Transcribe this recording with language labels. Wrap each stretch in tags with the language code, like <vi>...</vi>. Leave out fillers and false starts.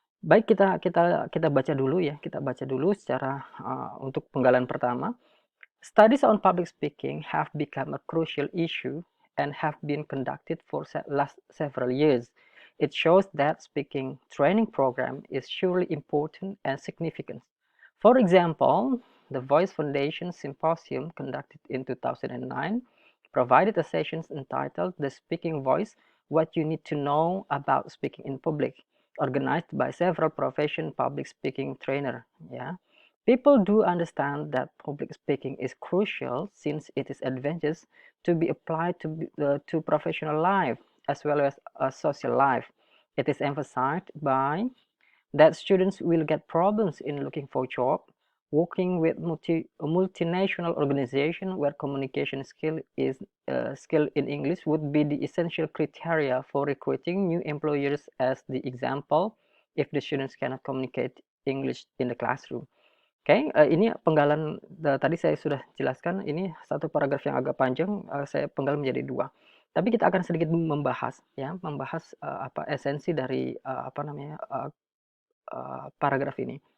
<id>Baik kita kita kita baca dulu ya, kita baca dulu secara, untuk penggalan pertama.</id> <en>Studies on public speaking have become a crucial issue and have been conducted for last several years. It shows that speaking training program is surely important and significant. For example, the Voice Foundation Symposium conducted in 2009 provided a session entitled The Speaking Voice: What You Need to Know About Speaking in Public, organized by several professional public speaking trainer. Ya. People do understand that public speaking is crucial since it is advantageous to be applied to professional life as well as social life. It is emphasized by that students will get problems in looking for a job, working with multinational organization where communication skill in English would be the essential criteria for recruiting new employers as the example if the students cannot communicate English in the classroom.</en> <id>Oke, ini penggalan tadi saya sudah jelaskan, ini satu paragraf yang agak panjang, saya penggal menjadi 2. Tapi kita akan sedikit membahas ya, apa esensi dari, apa namanya, paragraf ini.</id>